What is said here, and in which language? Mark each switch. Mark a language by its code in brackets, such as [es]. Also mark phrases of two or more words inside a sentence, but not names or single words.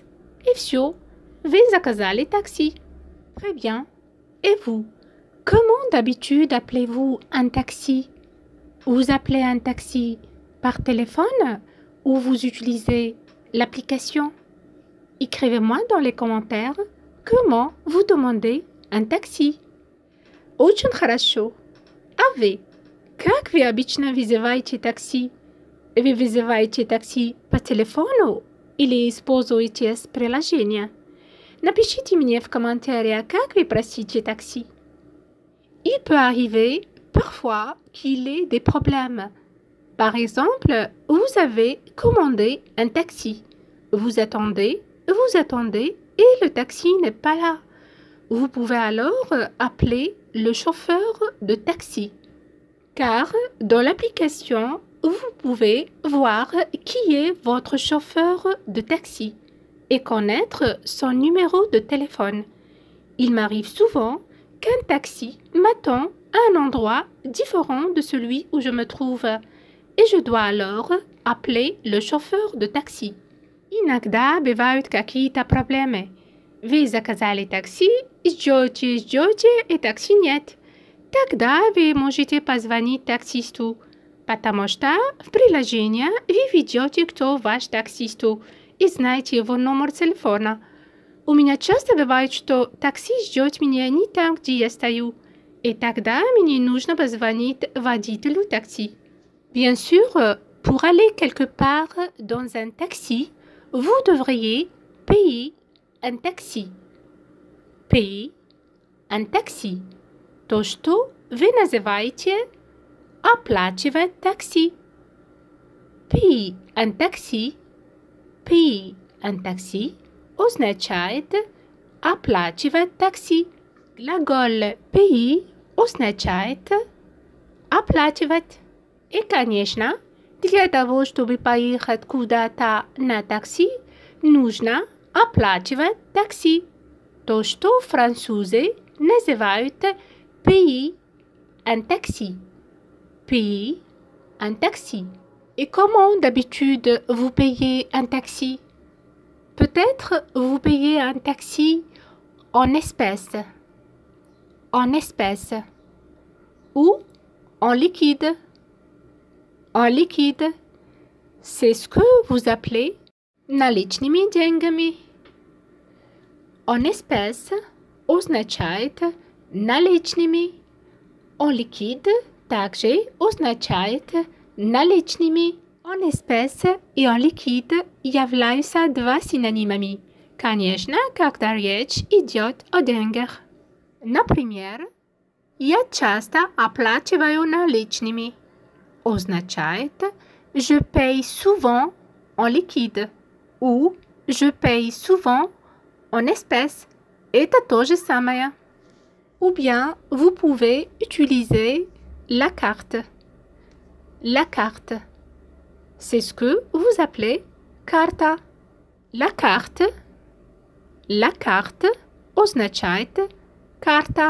[ru] И все, вы заказали такси. [fr] Très bien. Et vous? Comment d'habitude appelez-vous un taxi? Vous appelez un taxi par téléphone ou vous utilisez l'application? Écrivez-moi dans les commentaires comment vous demandez un такси. [ru] Очень хорошо. А вы? Как вы обычно вызываете такси? Вы вызываете такси по телефону или используете приложение? Напишите мне в комментариях, как вы просите такси. [fr] Il peut arriver parfois qu'il y ait des problèmes. Par exemple, vous avez commandé un taxi. Vous attendez et le taxi n'est pas là. Vous pouvez alors appeler le chauffeur de taxi. Car dans l'application, vous pouvez voir qui est votre chauffeur de taxi et connaître son numéro de téléphone. Il m'arrive souvent qu'un taxi m'attend à un endroit différent de celui où je me trouve et je dois alors appeler le chauffeur de taxi. [ru] Иногда бывают какие-то проблемы. Вы заказали такси, ждете, и такси нет. Тогда вы можете позвонить таксисту, потому что в приложении вы видите, кто ваш таксист, и знаете его номер телефона. У меня часто бывает, что такси ждет меня не там, где я стою, и тогда мне нужно позвонить водителю такси. [fr] Bien sûr, pour aller quelque part dans un taxi, vous devriez payer un taxi. Payer un taxi. То, что вы называете оплачивать такси. Payer un taxi. Payer un taxi [ru] означает оплачивать такси. Глагол payer означает оплачивать. И, конечно, для того, чтобы поехать куда-то на такси, нужно оплачивать такси. То, что французы называют [fr] payer un taxi. Payer un taxi. Et comment d'habitude vous payez un taxi? Peut-être vous payez un taxi en espèces. En espèces. Ou en liquide. En liquide, c'est ce que vous appelez [ru] наличными деньгами. [fr] En espèces [ru] означает наличными. [fr] En liquide [ru] также означает наличными. [fr] En espèces [ru] и [fr] en liquide [ru] являются два синонимами. Конечно, когда речь идет о деньгах. Например, я часто оплачиваю наличными. [fr] Означает je paye souvent en liquide ou je paye souvent en espèces. [ru] Это то же самое. [fr] Ou bien vous pouvez utiliser La carte. La carte. C'est ce que vous appelez карта. La carte. La carte [ru] означает карта.